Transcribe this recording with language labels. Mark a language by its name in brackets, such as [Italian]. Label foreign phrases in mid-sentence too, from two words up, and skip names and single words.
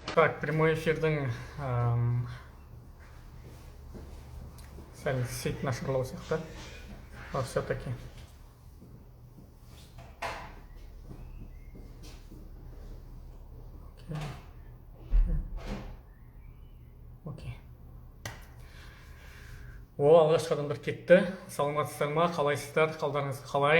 [Kazakh] Так, [Russian] прямой эфирдің [Kazakh] сәл сеть нашарлау сияқты. [Russian] Но все-таки. Окей. [Kazakh] Алғашқы адамдар кетті. Саламатсыздар ма? Қалайсыздар? Қалдарыңыз қалай?